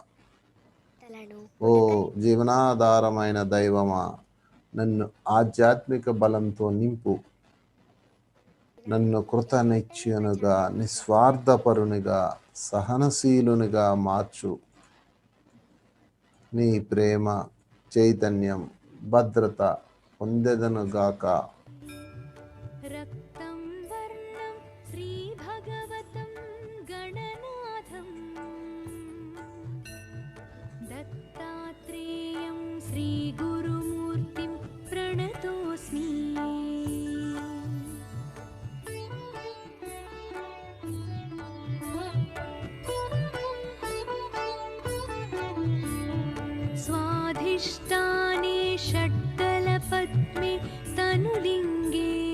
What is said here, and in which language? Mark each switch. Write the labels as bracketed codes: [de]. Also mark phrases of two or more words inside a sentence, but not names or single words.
[te] ఓ జీవనాధారమైన దైవమా, నన్ను ఆధ్యాత్మిక బలంతో నింపు. నన్ను కృతనిశ్చయునిగా, నిస్వార్థపరునిగా, సహనశీలునిగా మార్చు. నీ ప్రేమ చైతన్యం భద్రత పొందెదనుగాక. [sa] रक्तं वर्णं श्रीभगवतं गणनाथं दत्तात्रेयं श्रीगुरुमूर्तिं प्रणतोऽस्मि। स्वाधिष्ठाने षट्दलपद्मे तनुलिङ्गे